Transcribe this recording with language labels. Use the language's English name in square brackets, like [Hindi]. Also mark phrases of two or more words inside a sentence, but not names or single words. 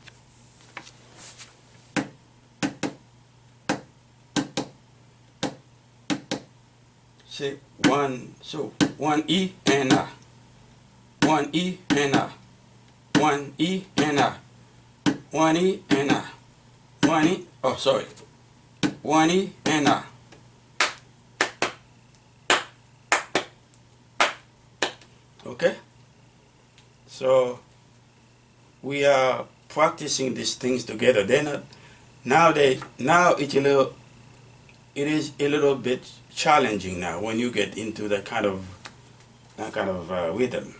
[English] Say 1E and A. 1E and A. 1E and A. 1E and A. 1E, 1E and A. Okay? So we are practicing these things together. Now it's it is a little bit challenging now when you get into that kind of rhythm.